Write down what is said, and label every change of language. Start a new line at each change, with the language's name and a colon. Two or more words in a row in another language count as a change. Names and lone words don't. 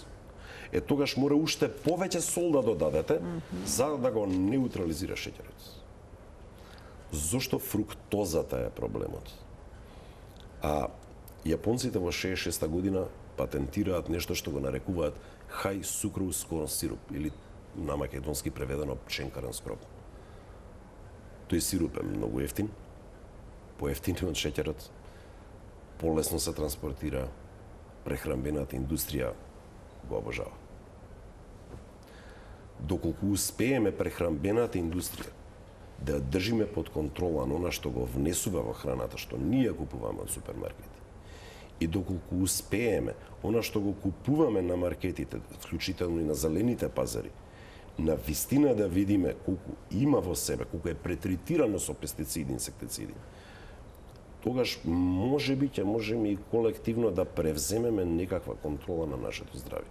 Macedonian: Е, тогаш мора уште повеќе сол да додадете за да го неутрализира шеќерот. Зошто фруктозата е проблемот? А јапонците во 66 година патентираат нешто што го нарекуваат
English: high sucrose corn syrup
Macedonian: или на македонски преведено пченкарен скроп. Тој сируп е многу ефтин, поевтин од шеќерот, полесно се транспортира, прехранбената индустрија го обожава. Доколку успееме прехранбената индустрија да ја држиме под контрола на она што го внесува во храната, што ние купуваме од супермаркети, и доколку успееме она што го купуваме на маркетите, вклучително и на зелените пазари, на вистина да видиме колку има во себе, колку е претретирано со пестициди, инсектициди, тогаш можеби ќе можеме и колективно да превземеме некаква контрола на нашето здравје.